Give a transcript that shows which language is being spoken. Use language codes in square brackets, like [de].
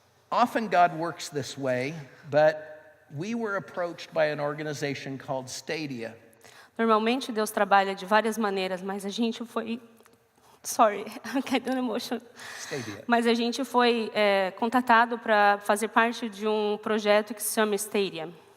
[en] Often God works this way, but we were approached by an organization called Stadia. [pt] Normalmente Deus trabalha de várias maneiras, mas a gente foi... [en] Sorry, I'm getting emotional. Stadia. [pt] Mas a gente foi contatado para fazer parte de projeto que se chama Stadia.